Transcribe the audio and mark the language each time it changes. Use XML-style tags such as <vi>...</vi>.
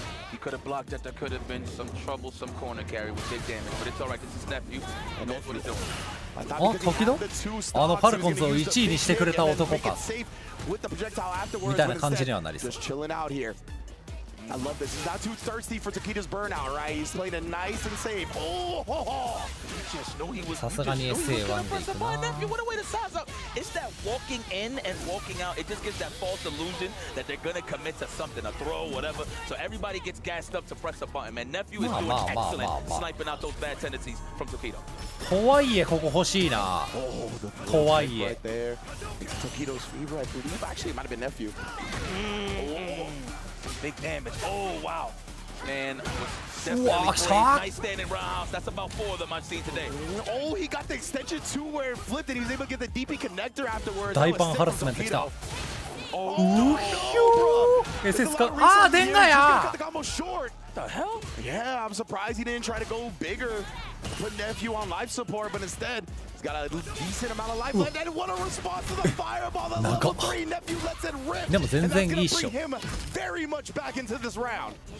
<en>He could have blocked that. There could have been some troublesome corner carry with big damage, but it's all right. This is Nephew. He knows what he's doing.</en> <ja>あ、時々あのファルコンズを1位にしてくれた男かみたいな感じにはなりそう。</ja> <en>I love this. He's not too thirsty for Tokido's burnout, right? He's playing it nice and safe. Oh, just knew he was.</en> <ja>さすがに SA1 でいくな。</ja> <en>What a way to size up. It's that walking in and walking out. It just gives that false illusion that they're gonna commit to something, a throw, whatever. So everybody gets gassed up to press a button. Man, Nephew is doing excellent sniping out those bad tendencies from Tokido.</en> <ja>とはいえここ欲しいな。とはいえ。</ja> <en>Tokido's fever, I believe. Actually, it might have been Nephew. Big damage. Oh, wow. Man, nice standing roundhouse. That's about 4 of them I've seen today. Oh, he got the extension too where it flipped and he was able to get the DP connector afterwards.</en> <ja>大パンハラスメントきた。うひょー。 SS か。あー、でんがや。</ja> <en>The hell? Yeah, I'm surprised he didn't try to go bigger, put Nephew on life support, but instead he's got a decent amount of life left. And what a response to the fireball! The level 3 Nephew lets it rip.</en> <ja>でも全然いいっしょ。</ja> <en>Bring him very much back into this round.</en>